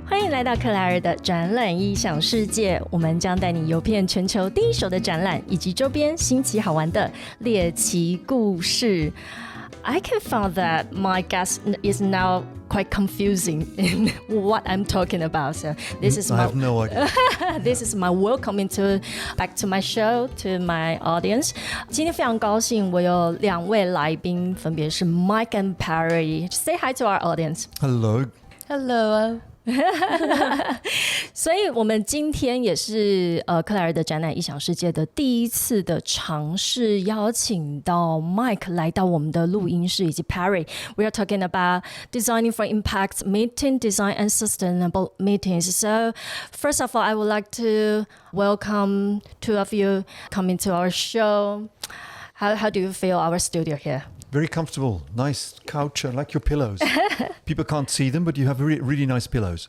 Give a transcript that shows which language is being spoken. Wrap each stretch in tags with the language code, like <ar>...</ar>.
<zh>来到克莱尔的展览异想世界，我们将带你游遍全球第一手的展览以及周边新奇好玩的猎奇故事。</zh> <en>I can find that my guest is now quite confusing in what I'm talking about. So this is I have no idea. This is my welcome back to my show to my audience.</en> <zh>今天非常高兴，我有两位来宾，分别是 Mike and Pairry.</zh> <en>Say hi to our audience. Hello. Hello.</en> <zh>所以我们今天也是克莱尔的展览异想世界的第一次的尝试，邀请到 Mike 来到我们的录音室，以及 Pairry.</zh> <en>We are talking about designing for impact, meeting design and sustainable meetings. So first of all, I would like to welcome two of you coming to our show. How do you feel our studio here? Very comfortable. Nice couch. I like your pillows. People can't see them, but you have really nice pillows.</en>